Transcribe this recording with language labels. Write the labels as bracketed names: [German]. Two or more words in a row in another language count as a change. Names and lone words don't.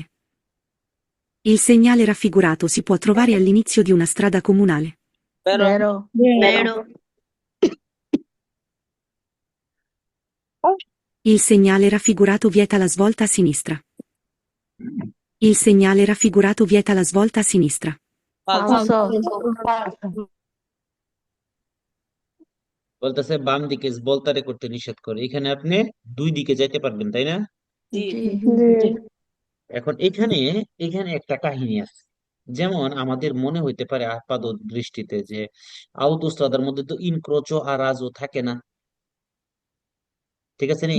[Italian] Il segnale raffigurato si può trovare all'inizio di una strada comunale. Vero. Vero. Il segnale raffigurato vieta la svolta a sinistra. Il segnale raffigurato vieta la svolta a sinistra. Falso. [Bangla] বলতেছে বাম দিকে ভোল্টারে করতে নিষেধ করে। এখানে আপনি দুই দিকে যাইতে পারবেন, তাই না? জি। এখন এখানে এখানে একটা কাহিনী আছে। যেমন আমাদের মনে হইতে পারে আপাত দৃষ্টিতে যে আউতোস্ত্রাদার মধ্যে তো ইনক্রোচো আর রাজও থাকে না, ঠিক আছে নি?